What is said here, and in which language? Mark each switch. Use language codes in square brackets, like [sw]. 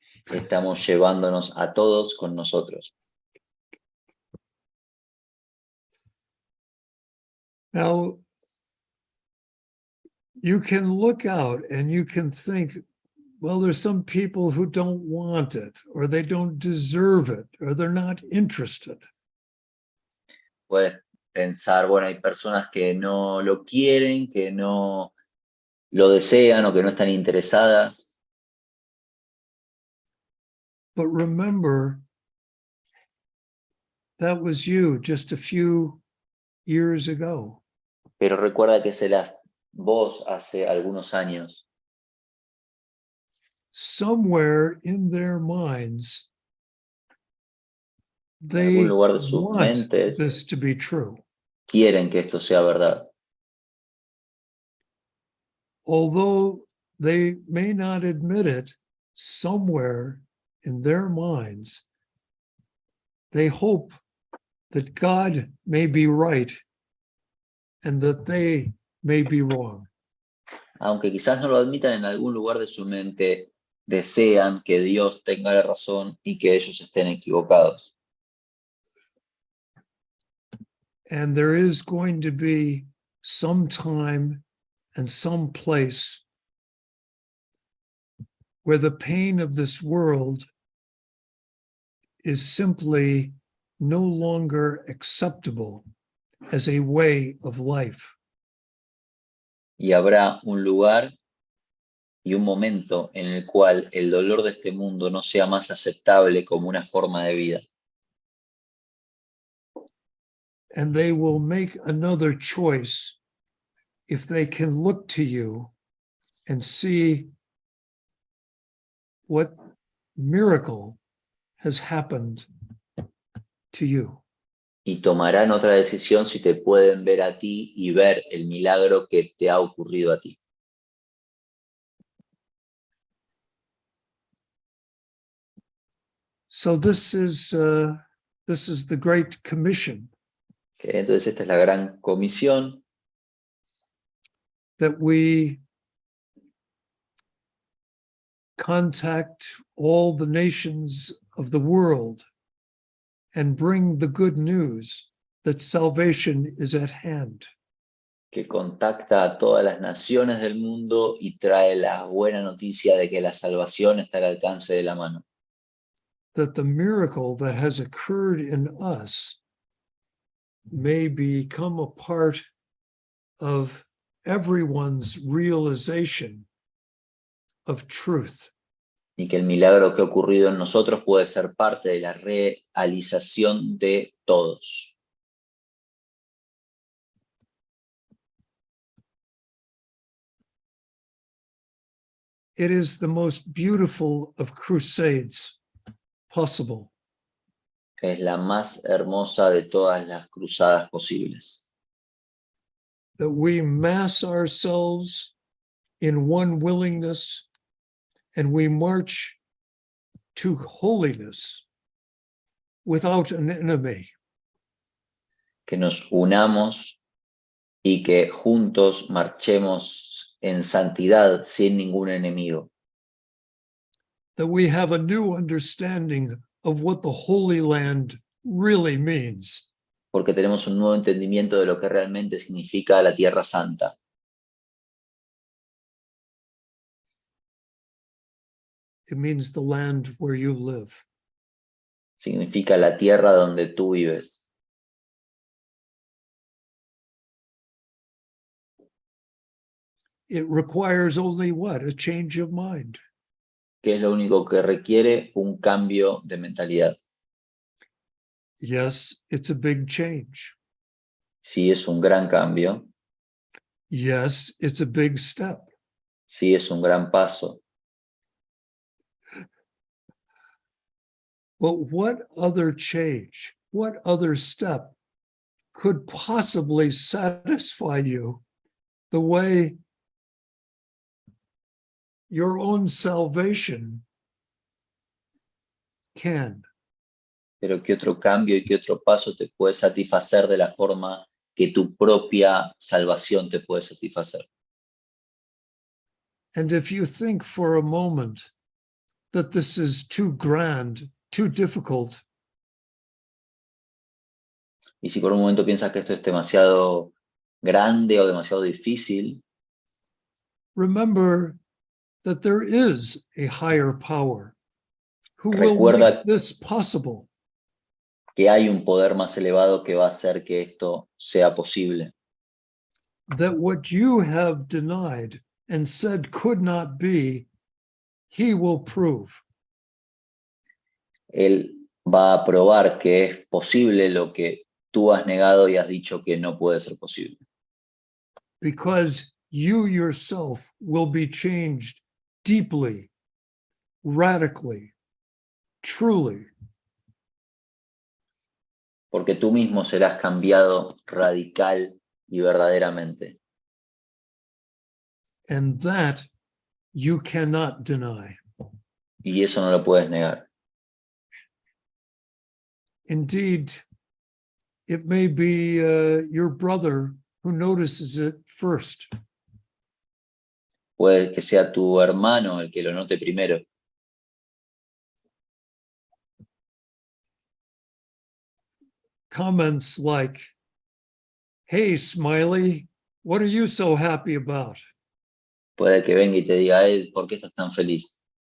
[es] Estamos llevándonos a todos con nosotros. [en] Now, you can look out and you can think, well, there's some people who don't want it, or they don't deserve it, or they're not interested. [es] Puedes pensar, bueno, hay personas que no lo quieren, que no lo desean o que no están interesadas. [en] But remember, that was you just a few years ago. [es] Pero recuerda que serás vos hace algunos años. [en] Somewhere in their minds, [es] En [en] they [es] algún lugar de sus [en] want [es] mentes [en] this to be true. [es] quieren que esto sea verdad. [en] Although they may not admit it, somewhere in their minds, they hope that God may be right and that they may be wrong. [es] Aunque quizás no lo admitan, en algún lugar de su mente desean que Dios tenga la razón y que ellos estén equivocados. [en] And there is going to be some time and some place where the pain of this world is simply no longer acceptable as a way of life. [es] Y habrá un lugar y un momento en el cual el dolor de este mundo no sea más aceptable como una forma de vida. [en] And they will make another choice if they can look to you and see what miracle has happened to you. [es] Y tomarán otra decisión si te pueden ver a ti y ver el milagro que te ha ocurrido a ti. [en] So this is the Great Commission [es] Entonces esta es la gran comisión, [en] that we contact all the nations of the world and bring the good news that salvation is at hand. [es] que contacta a todas las naciones del mundo y trae la buena noticia de que la salvación está al alcance de la mano. [en] That the miracle that has occurred in us may become a part of everyone's realization of truth. [es] Y que el milagro que ha ocurrido en nosotros puede ser parte de la realización de todos. [en] It is the most beautiful of crusades possible. [es] Es la más hermosa de todas las cruzadas posibles. [en] That we mass ourselves in one willingness and we march to holiness without an enemy. [es] Que nos unamos y que juntos marchemos en santidad sin ningún enemigo. [en] That we have a new understanding of what the Holy Land really means. [es] Porque tenemos un nuevo entendimiento de lo que realmente significa la Tierra Santa. [en] It means the land where you live. [es] Significa la tierra donde tú vives. [en] It requires only what? A change of mind. [es] Que es lo único que requiere un cambio de mentalidad. [en] Yes, it's a big change. [es] Sí es un gran cambio, [en] Yes, it's a big step. [es] sí es un gran paso. [en] But what other change? what other step could possibly satisfy you the way your own salvation can? [es] Pero ¿qué otro cambio y qué otro paso te puede satisfacer de la forma que tu propia salvación te puede satisfacer? [en] And if you think for a moment that this is too grand, too difficult, [es] Y si por un momento piensas que esto es demasiado grande o demasiado difícil, [en] remember that there is a higher power who will [es] Recuerda [en] make this possible. [es] que hay un poder más elevado que va a hacer que esto sea posible. [en] That what you have denied and said could not be, he will prove. [es] Él va a probar que es posible lo que tú has negado y has dicho que no puede ser posible. [en] Because you yourself will be changed deeply, radically, truly. [es] Porque tú mismo serás cambiado radical y verdaderamente. [en] And that you cannot deny. [es] Y eso no lo puedes negar. [en] Indeed, it may be your brother who notices it first. [es] Puede que sea tu hermano el que lo note primero. [en] Comments like, "Hey, Smiley, what are you so happy about?" [es] Puede que venga y te diga, ¿por qué estás tan feliz?